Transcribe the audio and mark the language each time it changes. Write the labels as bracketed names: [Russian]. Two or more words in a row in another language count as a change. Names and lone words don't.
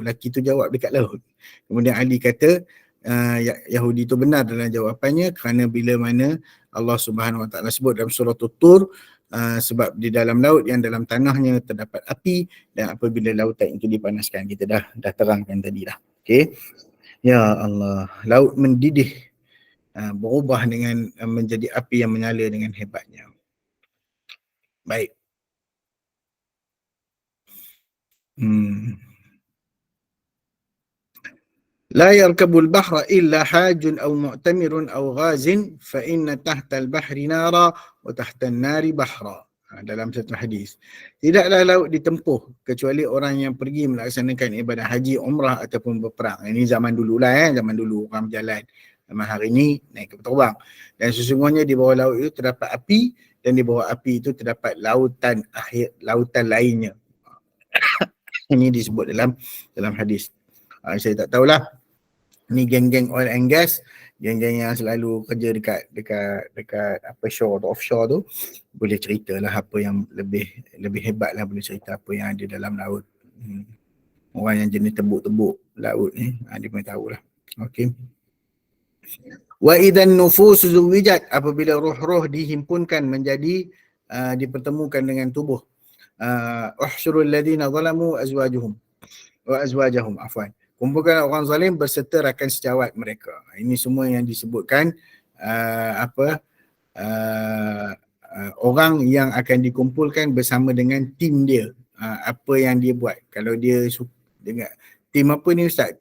[Malay] Lelaki tu jawab dekat laut. Kemudian Ali kata Yahudi itu benar dalam jawapannya kerana bila mana Allah [Arabic] سبحانه وتعالى [Malay] sebut dalam surah Tur, sebab di dalam laut yang dalam tanahnya terdapat api dan apabila lautan itu dipanaskan. Kita dah terangkan tadi dah. Okey. Ya Allah, laut mendidih, berubah dengan menjadi api yang menyala dengan hebatnya. Baik. [Arabic] لا يركب البحر إلا حاج أو معتمر أو غاز فإن تحت البحر نارا وتحت النار بحرا. [Malay] Dalam satu hadis. Tidaklah laut ditempuh kecuali orang yang pergi melaksanakan ibadah haji, umrah ataupun berperang. Ini zaman dululah, zaman dulu orang berjalan. Zaman hari ini naik kapal terbang. Dan sesungguhnya di bawah laut itu terdapat api dan di bawah api itu terdapat lautan lainnya. Ini disebut dalam hadis. Saya tak tahulah. Ni geng-geng [English] oil and gas, [Malay] geng-geng yang selalu kerja dekat apa shore atau offshore tu, boleh ceritalah apa yang lebih hebat lah, boleh cerita apa yang ada dalam laut. Orang yang jenis tebuk-tebuk laut ni, dia pun tahulah. Okey. [Arabic] وإذا النفوس زوجت, [Malay] apabila roh-roh dihimpunkan menjadi dipertemukan dengan tubuh. [Arabic] احشروا الذين ظلموا أزواجهم عفوا. [Malay] Kumpulkan orang zalim berserta rakan sejawat mereka. Ini semua yang disebutkan orang yang akan dikumpulkan bersama dengan tim dia. Apa yang dia buat. Kalau dia dengar tim apa ni Ustaz?